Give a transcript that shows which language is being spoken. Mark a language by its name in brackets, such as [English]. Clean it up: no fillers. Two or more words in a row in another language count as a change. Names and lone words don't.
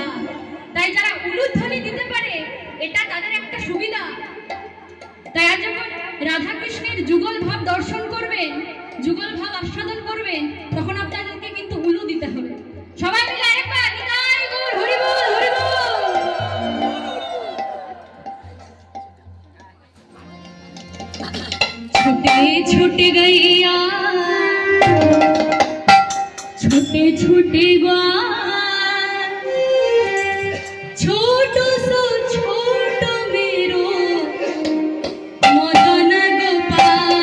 [Bangla] তাই যারা উলুধ্বনি দিতে পারে এটা তাদের একটা সুবিধা। তাই আজ যখন রাধা কৃষ্ণের যুগল ভাব দর্শন করবেন, যুগল ভাব আস্বাদন করবেন, তখন আপনাদেরকে কিন্তু উলু দিতে হবে। সবাই মিলে আরেকবার নিতাই গৌর হরি বল, হরি বল। [Hindi] छोटे छोटे गैया छोटे छोटे ग्वाल, छोटो सो छोटो मेरो मदन गोपाल।